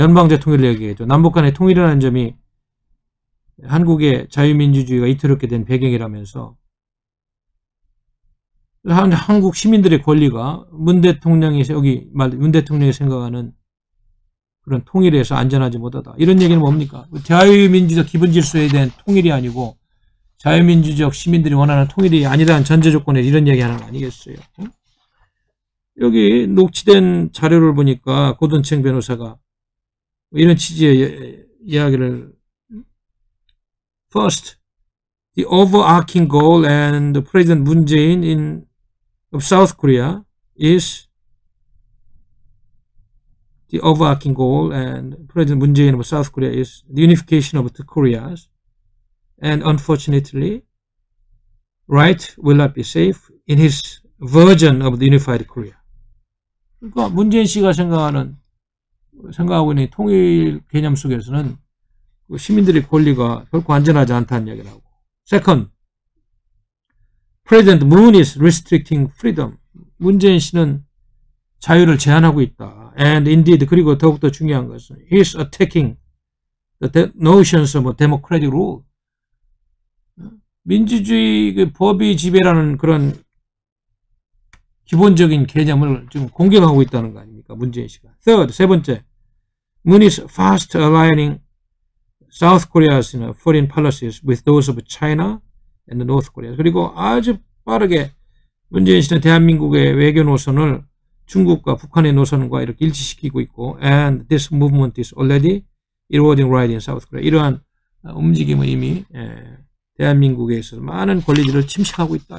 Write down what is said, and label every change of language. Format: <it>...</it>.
<ko>연방대통령을 얘기해죠. 남북 간의 통일이라는 점이 한국의 자유민주주의가 이토록 된 배경이라면서 한국 시민들의 권리가 문 대통령이 생각하는 그런 통일에서 안전하지 못하다. 이런 얘기는 뭡니까? 자유민주적 기본질서에 대한 통일이 아니고 자유민주적 시민들이 원하는 통일이 아니라는 전제 조건에 이런 얘기하는 거 아니겠어요? 여기 녹취된 자료를 보니까 고든창 변호사가 이런 취지의 이야기를</ko> <en>First, the overarching goal and the President Moon Jae-in of South Korea is the overarching goal and President Moon Jae-in of South Korea is the unification of the Koreas. And unfortunately, right will not be safe in his version of the unified Korea.</en> <ko>그러니까 문재인 씨가 생각하고 있는 통일 개념 속에서는 시민들의 권리가 결코 안전하지 않다는 얘기를 하고.</ko> <en>Second, President Moon is restricting freedom.</en> <ko>문재인 씨는 자유를 제한하고 있다.</ko> <en>And indeed,</en> <ko>그리고 더욱더 중요한 것은</ko> <en>he is attacking the notions of democratic rule.</en> <ko>민주주의 그 법의 지배라는 그런 기본적인 개념을 지금 공격하고 있다는 거 아닙니까? 문재인 씨가.</ko> <en>Third,</en> <ko>세 번째,</ko> <en>Moon is fast aligning South Korea's foreign policies with those of China and North Korea.</en> <ko>그리고 아주 빠르게 문재인 씨는 대한민국의 외교 노선을 중국과 북한의 노선과 이렇게 일치시키고 있고,</ko> <en>and this movement is already eroding right in South Korea.</en> <ko>이러한 움직임은 이미 대한민국에 있어서 많은 권리들을 침식하고 있다.</ko>